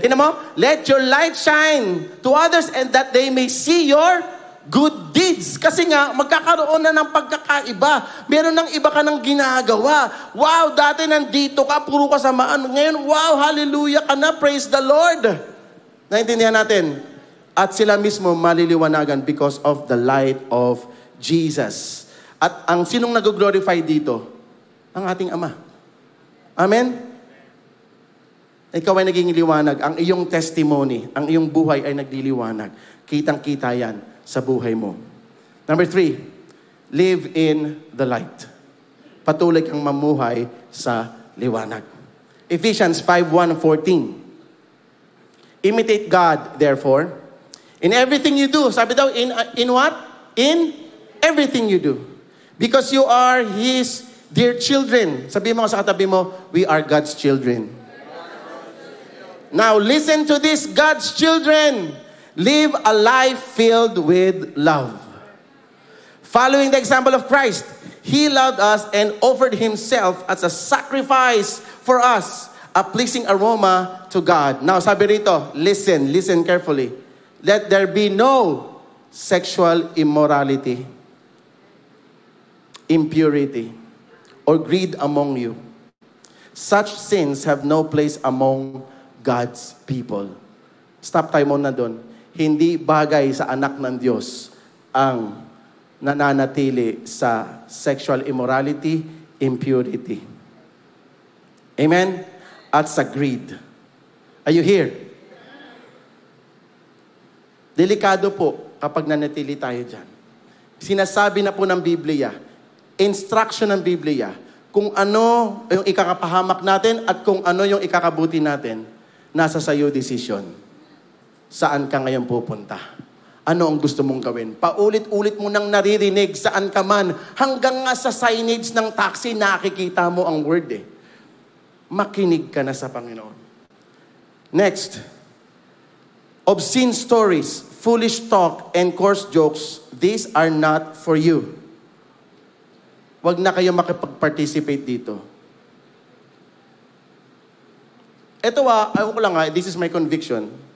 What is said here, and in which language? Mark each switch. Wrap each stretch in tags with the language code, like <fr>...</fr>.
<tl>Tingnan mo,</tl> <en>let your light shine to others and that they may see your good deeds.</en> <tl>Kasi nga, magkakaroon na ng pagkakaiba. Meron ng iba ka ng ginagawa. Wow, dati nandito ka, puro kasamaan. Ngayon, wow, hallelujah ka na,</tl> <en>praise the Lord.</en> <tl>Naintindihan natin? At sila mismo maliliwanagan</tl> <en>because of the light of Jesus.</en> <tl>At ang sinong nag-glorify dito? Ang ating Ama. Amen? Ikaw ay naging liwanag. Ang iyong testimony, ang iyong buhay ay nagliliwanag. Kitang-kita yan sa buhay mo.</tl> <en>Number 3, live in the light.</en> <tl>Patuloy kang mamuhay sa liwanag.</tl> <en>Ephesians 5:1-14. Imitate God, therefore, in everything you do.</en> <tl>Sabi daw,</tl> <en>in what? In everything you do. Because you are His dear children.</en> <tl>Sabi mo sa katabi mo,</tl> <en>we are God's children. Now, listen to this, God's children. Live a life filled with love. Following the example of Christ, He loved us and offered Himself as a sacrifice for us, a pleasing aroma to God. Now,</en> <tl>sabi rito,</tl> <en>listen carefully. Let there be no sexual immorality, impurity, or greed among you. Such sins have no place among God's people.</en> <tl>Stop tayo muna doon. Hindi bagay sa anak ng Diyos ang nananatili sa sexual immorality, impurity. Amen? At sa greed. Are you here? Delikado po kapag nanatili tayo dyan. Sinasabi na po ng Biblia, instruction ng Biblia, kung ano yung ikakapahamak natin at kung ano yung ikakabuti natin, nasa sayo decision. Saan ka ngayon pupunta? Ano ang gusto mong gawin? Paulit-ulit mo nang naririnig saan ka man. Hanggang nga sa signage ng taxi, nakikita mo ang word eh. Makinig ka na sa Panginoon. Next.</tl> <en>Obscene stories, foolish talk, and coarse jokes, these are not for you.</en> <tl>Huwag na kayo makipag-participate dito. Ito ayaw ko lang</tl> <en>this is my conviction.</en>